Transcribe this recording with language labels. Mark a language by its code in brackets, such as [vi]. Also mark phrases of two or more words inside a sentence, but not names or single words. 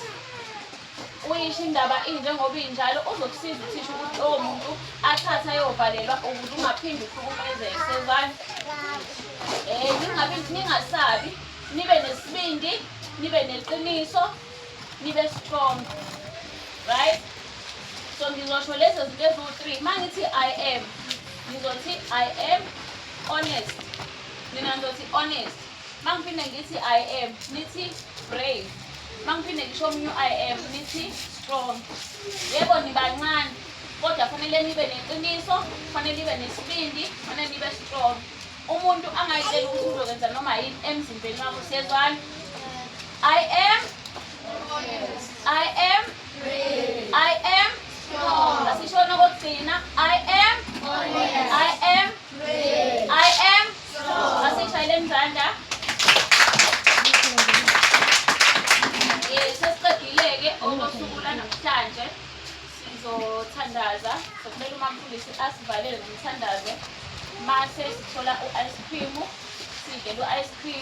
[zu] Uyisho indaba injengoba injalo, uzokusiza uthisha ukuthi lowo muntu athathe ayovalelwa ukuze ungaphinde uhlukumezeke. Sezwana? Ningasabi, nibe nesibindi, nibe neqiniso, nibe strong. Right? So ngizosho lezo zinto eziwu-3. Uma ngithi [en] I am, [zu] ngizothi [en] I am honest. [zu] Mina ngizothi honest. Uma ngiphinde ngithi [en] I am, [zu] nithi brave. Uma ngiphinde ngisho omunye [en] I am, [zu] nithi strong. Yebo nibancane, kodwa fanele nibe neqiniso, fanele nibe nesibindi, fanele nibe strong. Umuntu angayitsheli ukuthi uzokwenza noma yini emzimbeni wakho. Siyezwana? [en] I am honest. I am brave. I am strong. [zu] Asishona kokugcina. [en] I am honest. I am brave. I am strong. [zu] Asishayile mzandla. Sesiqedile-ke okosuku lanamhlanje. sizothandaza. Socela umamfundisi asivalele ngomthandazo. Mase sithola u-ice cream. Sidle u-ice cream.